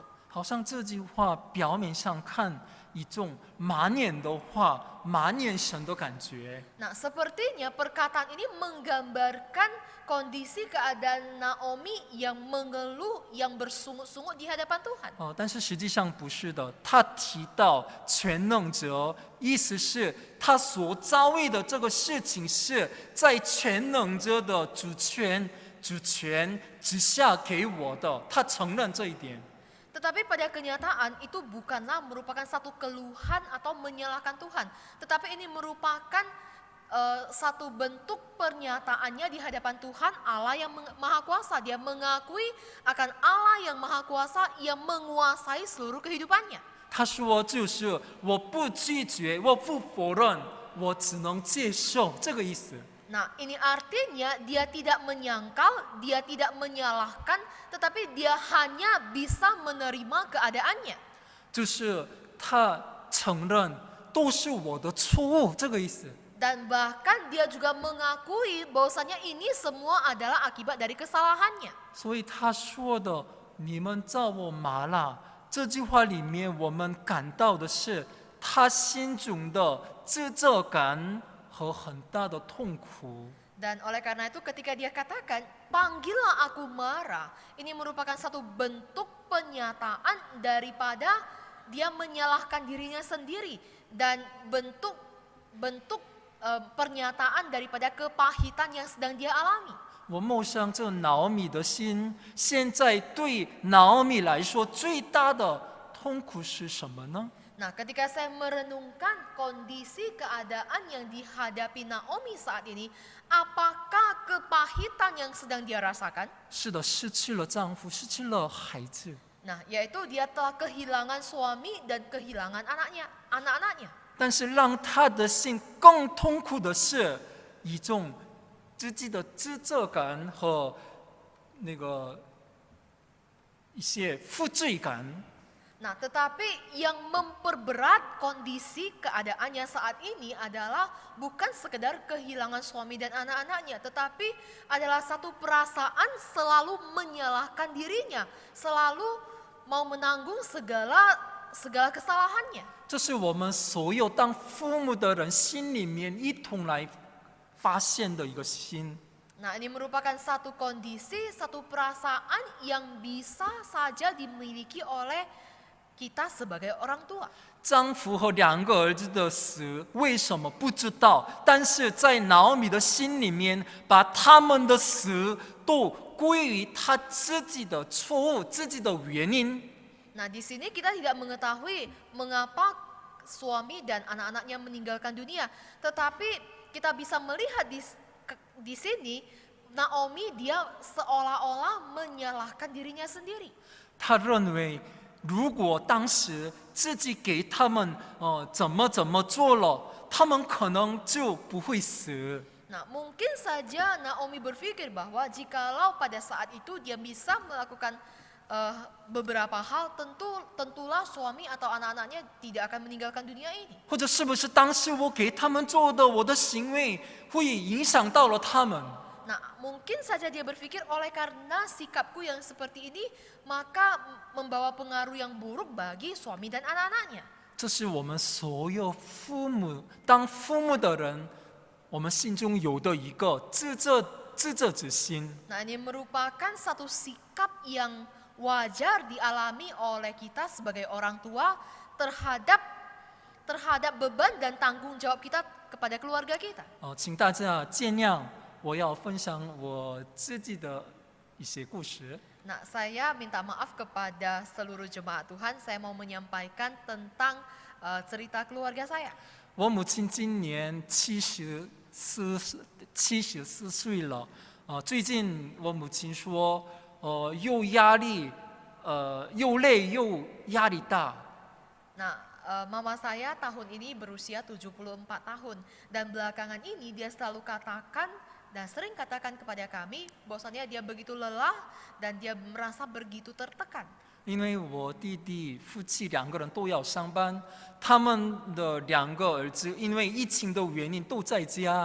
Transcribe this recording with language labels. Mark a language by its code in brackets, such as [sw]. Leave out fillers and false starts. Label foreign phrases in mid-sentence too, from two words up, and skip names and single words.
[zh] 好像这句话表面上看一种埋怨的话，埋怨神的感觉。 [id] Nah, sepertinya perkataan ini menggambarkan kondisi keadaan Naomi yang mengeluh, yang bersungut-sungut di hadapan Tuhan. [zh] 但是实际上不是的。他提到全能者，意思是他所遭遇的这个事情是在全能者的主权之下给我的，他承认这一点。 [id] Tetapi pada kenyataan itu bukanlah merupakan satu keluhan atau menyalahkan Tuhan. Tetapi ini merupakan satu bentuk pernyataannya di hadapan Tuhan Allah yang maha kuasa. Dia mengakui akan Allah yang maha kuasa yang menguasai seluruh kehidupannya. [zh] 他说就是我不拒绝，我不否认，我只能接受，这个意思。 [id] Nah, ini artinya dia tidak menyangkal, dia tidak menyalahkan, tetapi dia hanya bisa menerima keadaannya. [zh] 就是他承认都是我的错误，这个意思。 [id] Dan bahkan dia juga mengakui bahwasanya ini semua adalah akibat dari kesalahannya. [zh] 所以他说的“你们叫我麻辣”这句话里面，我们感到的是他心中的自责感和很大的痛苦。 [id] Dan oleh karena itu ketika dia katakan, panggillah aku Mara, ini merupakan satu bentuk penyataan daripada dia menyalahkan dirinya sendiri. Dan bentuk pernyataan daripada kepahitan yang sedang dia alami. [zh] 我默想这拿俄米的心，现在对拿俄米来说最大的痛苦是什么呢？ [id] Nah, ketika saya merenungkan kondisi keadaan yang dihadapi Naomi saat ini, apakah kepahitan yang sedang dia rasakan? [zh] 是的，失去了丈夫，失去了孩子。 [id] Nah, yaitu dia telah kehilangan suami dan kehilangan anak-anaknya. [zh] 但是让他的心更痛苦的是一种自己的自责感和那个一些负罪感。 [id] Nah, tetapi yang memperberat kondisi keadaannya saat ini adalah bukan sekedar kehilangan suami dan anak-anaknya, tetapi adalah satu perasaan selalu menyalahkan dirinya, selalu mau menanggung segala kesalahannya. [zh] 这是我们所有当父母的人心里面一同来发现的一个心。 [id] Nah, ini merupakan satu kondisi, satu perasaan yang bisa saja dimiliki oleh kita sebagai orang tua. [zh] 丈夫和两个儿子的死为什么不知道？但是在拿俄米的心里面，把他们的死都归于他自己的错误、自己的原因。 [id] Nah, di sini kita tidak mengetahui mengapa suami dan anak-anaknya meninggalkan dunia, tetapi kita bisa melihat di sini Naomi dia seolah-olah menyalahkan dirinya sendiri. [zh] 他认为，如果当时自己给他们怎么做了，他们可能就不会死。 [id] Nah, mungkin saja Naomi berpikir bahwa jikalau pada saat itu dia bisa melakukan beberapa hal, tentulah suami atau anak-anaknya tidak akan meninggalkan dunia ini. [zh] 或者是不是当时我给他们做的，我的行为会影响到了他们？ [id] Nah, mungkin saja dia berpikir oleh karena sikapku yang seperti ini, maka membawa pengaruh yang buruk bagi suami dan anak-anaknya. [zh] 这是我们所有父母当父母的人，我们心中有的一个自责之心。 [id] Nah, ini merupakan satu sikap yang wajar dialami oleh kita sebagai orang tua terhadap beban dan tanggung jawab kita kepada keluarga kita. [zh] 请大家见谅，我要分享我自己的一些故事。 [id] Nah, saya minta maaf kepada seluruh jemaat Tuhan, saya mau menyampaikan tentang cerita keluarga saya. [zh] 我母亲今年74岁了，最近我母亲说，又压力，又累又压力大。 [id] Nah, mama saya tahun ini berusia 74 tahun dan belakangan ini dia selalu katakan dan sering katakan kepada kami bahwasannya dia begitu lelah dan dia merasa begitu tertekan. [zh] 因为我弟弟夫妻2个人都要上班，他们的2个儿子因为疫情的原因都在家。